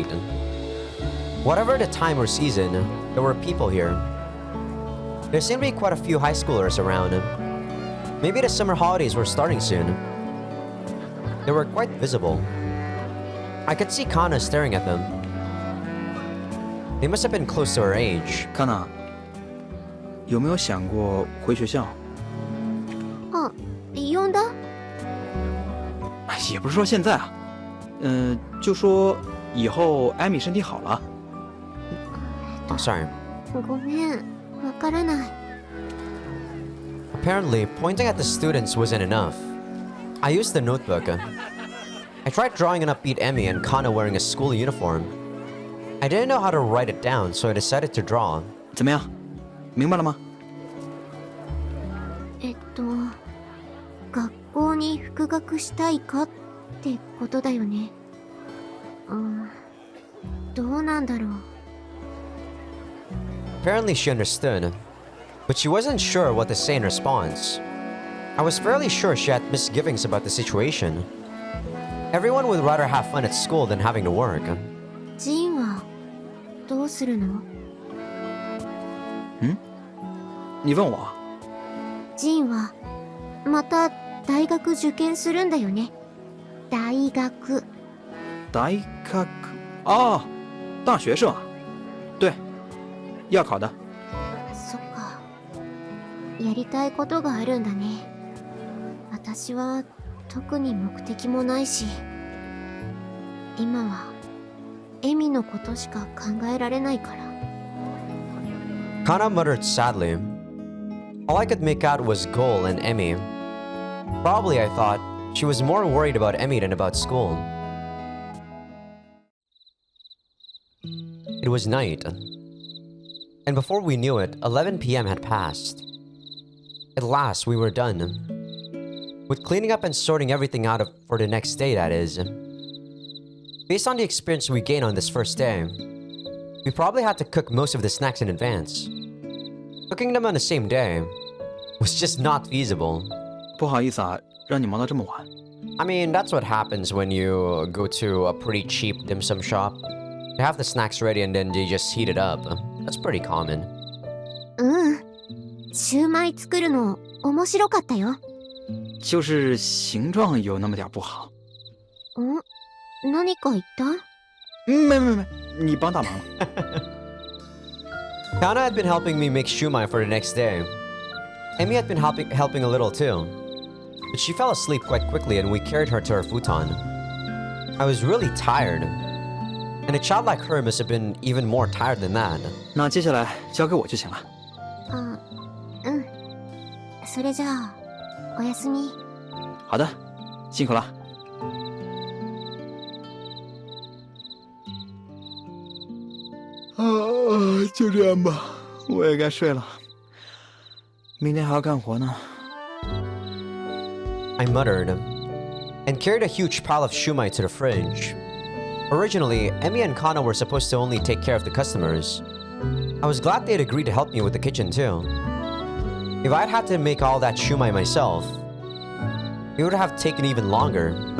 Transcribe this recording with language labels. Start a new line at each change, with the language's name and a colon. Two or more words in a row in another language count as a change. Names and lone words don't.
English: Whatever the time or season, there were people here. There seemed to be quite a few high schoolers around. Maybe the summer holidays were starting soon. They were quite visible. I could see Kana staring at them. They must have been close to her age.
Chinese: Kana, 有没有想过回学校？
Japanese: あ、呼んだ？
Chinese: 也不是说现在啊，就说以后艾米身体好了。
English: Oh, sorry.
Japanese: ごめん、わからない。
English: Apparently, pointing at the students wasn't enough. I used the notebook. I tried drawing an upbeat Emmy and Kana wearing a school uniform. I didn't know how to write it down, so I decided to draw.
Chinese: 怎么样？明白了吗？
Japanese: 学校に復学したいかってことだよね。どうなんだろう。
English: Apparently she understood, but she wasn't sure what to say in response. I was fairly sure she had misgivings about the situation. Everyone would rather have fun at school than having to work.
Japanese: ジンはどうするの？
Chinese: 你问我？
Japanese: ジンはまた大学受験するんだよね。大学。
Chinese: 大学？哦，大学生啊。对，要考的。
Japanese: そっか。やりたいことがあるんだね。私は特に目的もないし、今はエミのことしか考えられないから。
English: Kana muttered sadly. All I could make out was Goal and Emmy. Probably, I thought, she was more worried about Emmy than about school. It was night. And before we knew it, 11 p.m. had passed. At last, we were done. With cleaning up and sorting everything out for the next day, that is. Based on the experience we gained on this first day, we probably had to cook most of the snacks in advance. Cooking them on the same day was just not feasible.
Chinese: 不好意思啊，让你忙到这么晚。
English: I mean, that's what happens when you go to a pretty cheap dim sum shop. You have the snacks ready and then you just heat it up. That's pretty common.
Japanese: シューマイ作るの面白かったよ。
Chinese: 就是形状有那么点不好。
Japanese: 何か言った？
Chinese: 没，你帮大忙了。
English: Kana had been helping me make shumai for the next day. Emmy had been helping a little too. But she fell asleep quite quickly and we carried her to her futon. I was really tired. And a child like her must have been even more tired than that.
Chinese: 那接下来交给我就行了。
Japanese: それじゃあ、おやすみ。
Chinese: 好的，辛苦了。就这样吧，我也该睡了。明天还要干活呢。
English: I muttered, and carried a huge pile of shumai to the fridge. Originally, Emmy and Kana were supposed to only take care of the customers. I was glad they'd agreed to help me with the kitchen too. If I'd had to make all that shumai myself, it would have taken even longer.